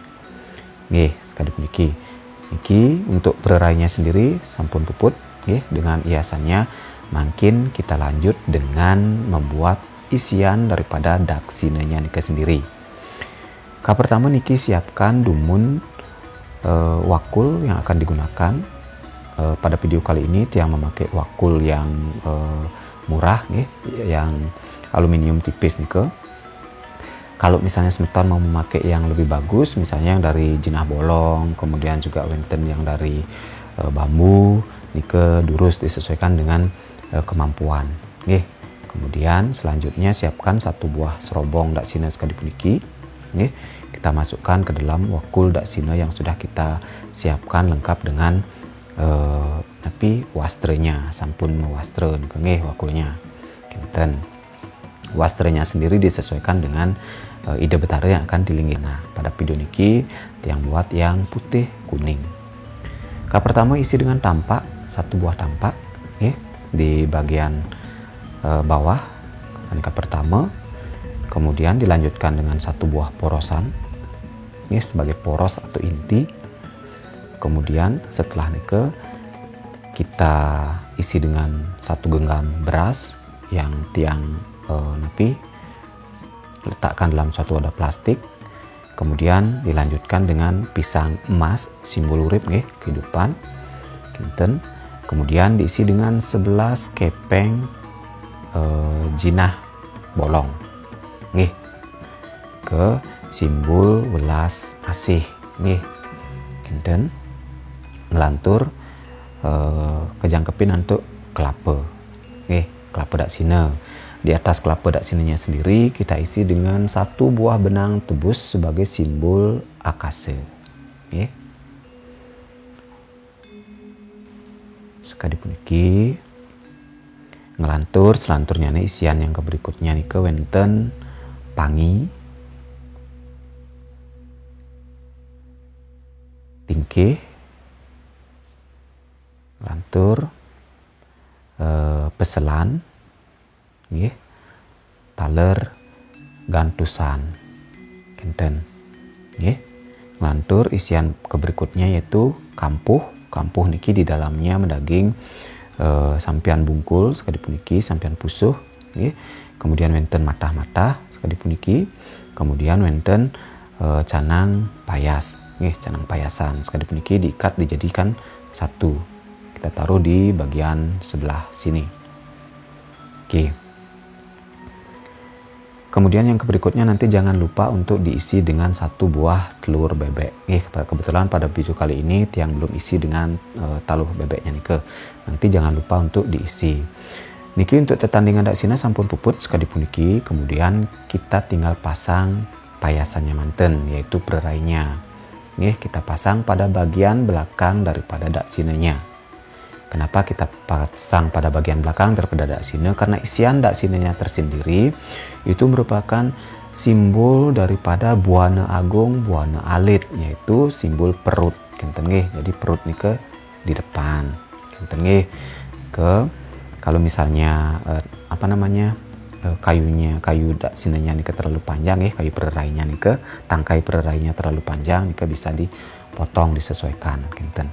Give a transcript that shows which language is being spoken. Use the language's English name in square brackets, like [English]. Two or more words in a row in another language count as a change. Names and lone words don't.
[Balinese] Nggih, sekali puniki. [Indonesian] Niki untuk pererainya sendiri [Balinese] sampun puput nggih [Indonesian] dengan hiasannya. Makin kita lanjut dengan membuat isian daripada daksinanya niki sendiri. Pertama niki siapkan dumun wakul yang akan digunakan. Pada video kali ini tiang memakai wakul yang murah nggih, yang aluminium tipis nike. Kalau misalnya semeton mau memakai yang lebih bagus, misalnya yang dari jenah bolong, kemudian juga wenten yang dari bambu, [Balinese] nike durus [Indonesian] disesuaikan dengan kemampuan. Nggih. Kemudian selanjutnya siapkan 1 buah serobong daksina [Balinese] sekali puniki. Nggih. [Indonesian] Kita masukkan ke dalam wakul daksina yang sudah kita siapkan lengkap dengan wastrenya, [Balinese] sampun mewastre nggih [Indonesian] wakulnya. Kinten. Wastrenya sendiri disesuaikan dengan ide betara yang akan dilingin. Nah, pada video niki tiang buat yang putih kuning. Pertama isi dengan tampak, 1 buah tampak nggih di bagian bawah angka pertama. Kemudian dilanjutkan dengan 1 buah porosan nggih sebagai poros atau inti. Kemudian setelah nike kita isi dengan 1 genggam beras yang tiang letakkan dalam suatu wadah plastik. Kemudian dilanjutkan dengan pisang emas, simbol [Balinese] urip nggih [Indonesian] kehidupan kinten. Kemudian diisi dengan 11 kepeng jinah bolong nggih ke simbol welas asih [Balinese] nggih kinten. Ngelantur kejangkepin [Indonesian] untuk kelapa nggih, kelapa daksina. Di atas kelapa daksinanya sendiri kita isi dengan 1 buah benang tebus sebagai simbol akase. Nggih. [Balinese] Sekali puniki ngelantur selanturnya [Indonesian] isian yang berikutnya [Balinese] nike wenten pangi, tingkih, lantur peselan nggih, taler gantusan kinten nggih. [Indonesian] Lantur isian keberikutnya yaitu kampuh. Kampuh niki di dalamnya mendaging sampian bungkul [Balinese] sekali puniki, sampian pusuh nggih. [Indonesian] Kemudian wenten [Balinese] matah-matah sekali puniki. [Indonesian] Kemudian wenten canang payas nggih, [Balinese] canang payasan sekali puniki [Indonesian] diikat dijadikan 1. Kita taruh di bagian sebelah sini. Oke. Kemudian yang berikutnya nanti jangan lupa untuk diisi dengan 1 buah telur bebek. Kebetulan pada video kali ini tiang belum isi dengan [Balinese] taluh bebeknya nike. [Indonesian] Nanti jangan lupa untuk diisi. Niki untuk tetandingan daksina [Balinese] sampun puput sekali puniki. [Indonesian] Kemudian kita tinggal pasang [Balinese] payasannya manten, [Indonesian] yaitu pererainya. Kita pasang pada bagian belakang daripada daksinanya. Kenapa kita pasang pada bagian belakang daripada daksina? Karena isian daksinanya tersendiri itu merupakan simbol daripada buana agung, buana alit, yaitu simbol perut. [Balinese] Kinten nggih. [Indonesian] Jadi perut nike di depan. [Balinese] Kinten nggih. [Indonesian] Kalau misalnya kayu dak sinenya nika terlalu panjang kayu pererainya nika, tangkai pererainya terlalu panjang nika bisa dipotong disesuaikan kinten.